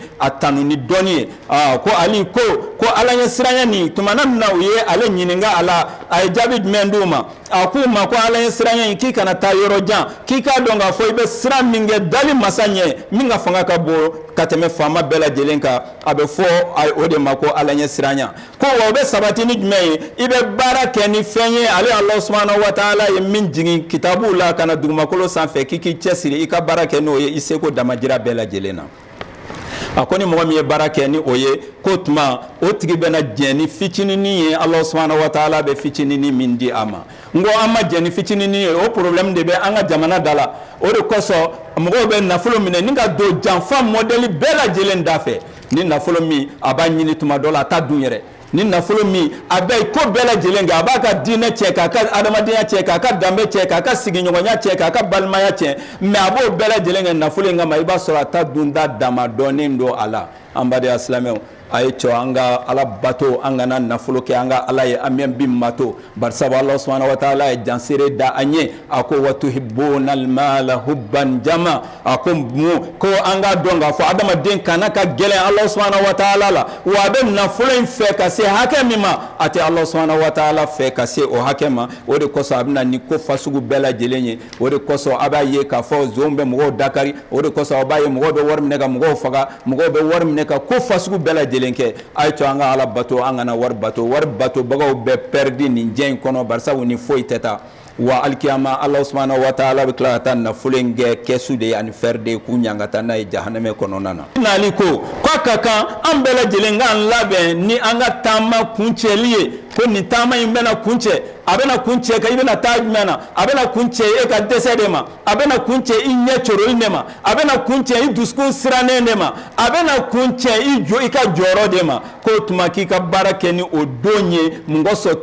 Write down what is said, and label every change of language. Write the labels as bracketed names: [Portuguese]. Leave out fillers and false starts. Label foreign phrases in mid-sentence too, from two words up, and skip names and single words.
[Bambara] a tanu ni dɔnni ye ko ali ko ala ɲɛ siranya nin tumana min na u ye ale ɲininka a la a ye jaabi jumɛn d'u ma a k'u ma ko ala ɲɛ siranya in k'i kana taa yɔrɔ jan k'i k'a dɔn k'a fɔ i bɛ siran min kɛ dali masa ɲɛ min ka fanga ka bon ka tɛmɛ faama bɛɛ lajɛlen kan a bɛ fɔ o de ma ko ala ɲɛ siranya ko wa o bɛ sabati ni jumɛn ye i bɛ baara kɛ ni fɛn ye ale [Arabic] الله سبحانه وتعالى [Bambara] ye min jigin kitabu la kana dugumakolo sanfɛ k'i k'i cɛsiri i ka baara kɛ n'o ye i seko damajira bɛɛ lajɛlen na a ko ni mɔgɔ min ye baara kɛ ni o ye ko tuma o tigi bɛna jɛn ni fitininin ye [Arabic] الله سبحانه وتعالى [Bambara] bɛ fitininin min di a ma n ko an ma jɛn ni fitininin ye o problème de bɛ an ka jamana da la o de kosɔn mɔgɔw bɛ nafolo minɛ ni ka don janfa modèle bɛɛ lajɛlen da fɛ ni nafolo min a b'a ɲini tuma dɔ la a t'a dun yɛrɛ ni nafolo min a bɛ ko bɛɛ lajɛlen kɛ a b'a ka diinɛ cɛ k'a ka adamadenya cɛ k'a ka danbe cɛ k'a ka sigiɲɔgɔnya cɛ k'a ka balimaya cɛ mais a b'o bɛɛ lajɛlen kɛ nafolo in kama i b'a sɔrɔ a ta dunda dama dɔɔnin don a la an baden silamɛw a ye cɔ an ka ala bato an kana nafolo kɛ an ka ala ye an bɛ bin mato barisabu [Arabic] الله سبحانه وتعالى [Bambara] ye janseere da an ye a ko [Arabic] وتحبون المال حبا جما [Bambara] a ko ko an ka dɔn k'a fɔ adamaden kana ka gɛlɛn [Arabic] الله سبحانه وتعالى [Bambara] la wa a bɛ nafolo in fɛ ka se hakɛ min ma a tɛ [Arabic] الله سبحانه وتعالى [Bambara] fɛ ka se o hakɛ ma o de kosɔn a bɛna ni ko fasugu bɛɛ lajɛlen ye o de kosɔn a b'a ye k'a fɔ zon bɛ mɔgɔw dakari o de kosɔn a b'a ye mɔgɔw bɛ wari minɛ ka mɔgɔw faga mɔgɔw bɛ wari minɛ ka ko fasugu bɛɛ lajɛlen kɛ a ye to an ka ala bato an kana wari bato bagaw bɛɛ pɛridi nin diɲɛ in kɔnɔ barisabu ni foyi tɛ taa wa alikiyama [Arabic] الله سبحانه وتعالى [Bambara] bɛ tila ka taa nafolo in kɛ kɛsu de ye ani fɛrɛ de ye k'u ɲanga taa n'a ye jahanɛmɛ kɔnɔna na n'ale ko k'a ka kan an bɛɛ lajɛlen k'an labɛn ni an ka taama kuncɛli ye ko nin taama in bɛna kuncɛ a bɛna kuncɛ ka i bɛna taa jumɛn na a bɛna kuncɛ e ka dɛsɛ de ma a bɛna kuncɛ i ɲɛ coroli de ma a bɛna kuncɛ i dusukun sirannen de ma a bɛna kuncɛ i ka jɔyɔrɔ de ma k'o tuma k'i ka baara kɛ ni o don ye mɔgɔ sɔrɔ